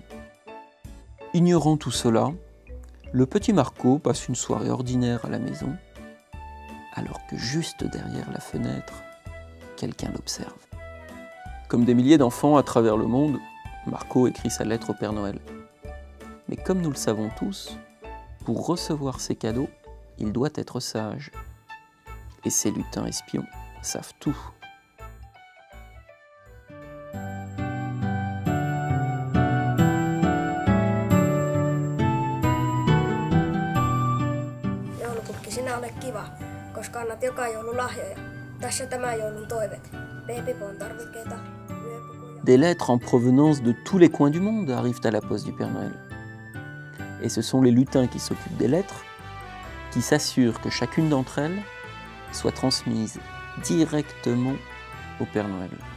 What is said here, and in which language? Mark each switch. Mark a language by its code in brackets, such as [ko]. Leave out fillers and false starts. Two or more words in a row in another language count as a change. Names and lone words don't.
[fr] Ignorant tout cela, le petit Marco passe une soirée ordinaire à la maison, alors que juste derrière la fenêtre, quelqu'un l'observe. Comme des milliers d'enfants à travers le monde, Marco écrit sa lettre au Père Noël. Mais comme nous le savons tous, pour recevoir ses cadeaux, il doit être sage. Et ces lutins espions savent tout. [fi] Joulupukki, sinä olet kiva, koska annat joka joulu lahjoja. Tässä tämän joulun toiveet. Babypon tarvikkeita, yöpukuja. [fr] Des lettres en provenance de tous les coins du monde arrivent à la poste du Père Noël. Et ce sont les lutins qui s'occupent des lettres, qui s'assurent que chacune d'entre elles soit transmise directement au Père Noël.